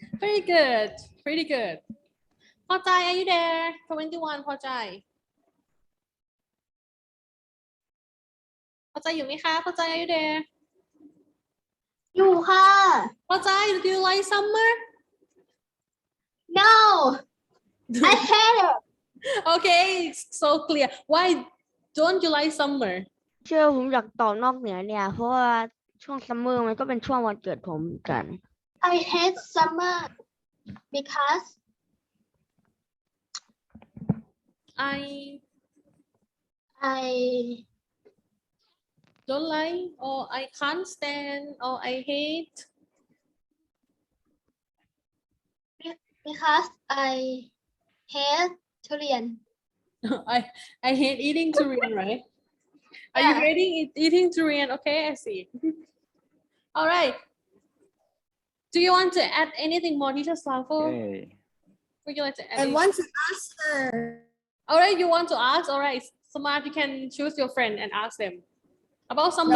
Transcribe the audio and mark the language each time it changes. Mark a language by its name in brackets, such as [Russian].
[English] Very good Pretty good พอใจ Are you there 21พอใจ [Thai] อยู่ไหมคะ [English] พอใจ Are you there [Thai] อยู่ค่ะ [English] พอใจ Do you like summer no I hate it Okay so clear Why don't you like summer [Thai] เชื่อผมอยากตอบนอกเหนือเนี่ยเพราะว่าช่วงซัมเมอร์มันก็เป็นช่วงวันเกิดผมเหมือนกัน [English] I hate summer because I I don't like or I can't stand or I hate because I hate ทุเรียน I hate eating durian right Are you hating eating durian Okay I see All right Do you want to add anything more teacher Slavu Okay. Would you like to add I anything? want to answer All right you want to ask All right Smart you can choose your friend and ask them about summer